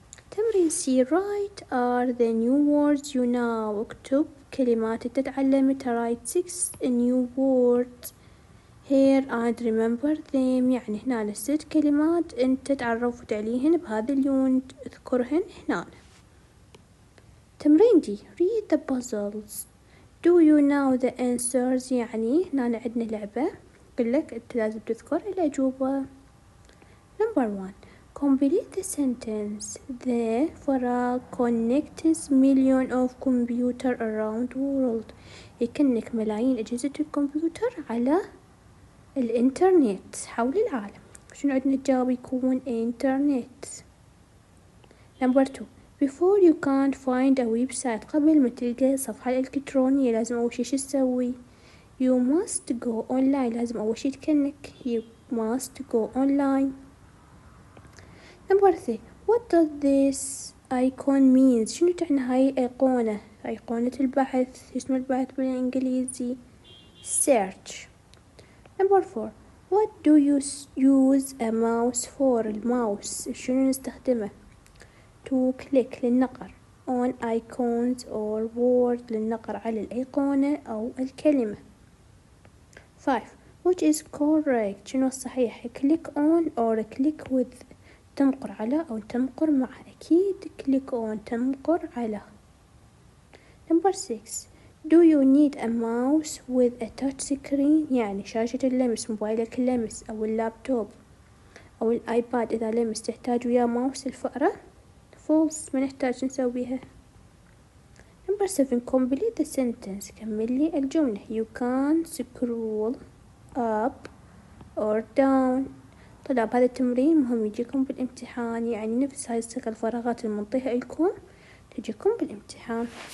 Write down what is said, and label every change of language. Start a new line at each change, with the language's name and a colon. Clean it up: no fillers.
Arabic: تمرين C.
English: Write are the new words you know.
Arabic: اكتب كلمات تتعلم.
English: write 6 new words here and remember them.
Arabic: يعني هنا 6 كلمات انت تعرفت عليهن بهذا اليونت، اذكرهن هنا. تمرين دي
English: read the puzzles. Do you know the answers؟
Arabic: يعني هنا عندنا لعبة يقول لك انت لازم تذكر الأجوبة.
English: Number 1 complete the sentence. The فراغ connects million of computer around world.
Arabic: يكنك ملايين أجهزة الكمبيوتر على الإنترنت حول العالم. شنو عندنا تجاوب يكون إنترنت.
English: Number 2 before you can't find a website.
Arabic: قبل ما تلقى صفحة إلكترونية لازم أول شي شو تسوي؟
English: You must go online.
Arabic: لازم أول شي تكنك.
English: You must go online. Number 3 what does this icon means؟
Arabic: شنو تعني هاي أيقونة؟ أيقونة البحث. اسم البحث بالإنجليزي search.
English: Number 4 what do you use a mouse for؟
Arabic: الماوس شنو نستخدمه؟
English: to click للنقر on icons or word
Arabic: للنقر على الأيقونة أو الكلمة.
English: 5 which is correct؟
Arabic: شنو الصحيح؟
English: click on or click with.
Arabic: تنقر على أو تنقر مع. أكيد click on تنقر على.
English: Number 6 do you need a mouse with a touch screen؟
Arabic: يعني شاشة اللمس، موبايلك اللمس أو اللابتوب أو الآيباد إذا لمس تحتاج ويا ماوس الفأرة؟ false، ما نحتاج نسويها.
English: Number 7 complete the sentence.
Arabic: كمل لي الجملة.
English: you can scroll up or down.
Arabic: طلاب هذا التمرين مهم يجيكم بالامتحان، يعني نفس هاي الفراغات المنطيها لكم تجيكم بالامتحان.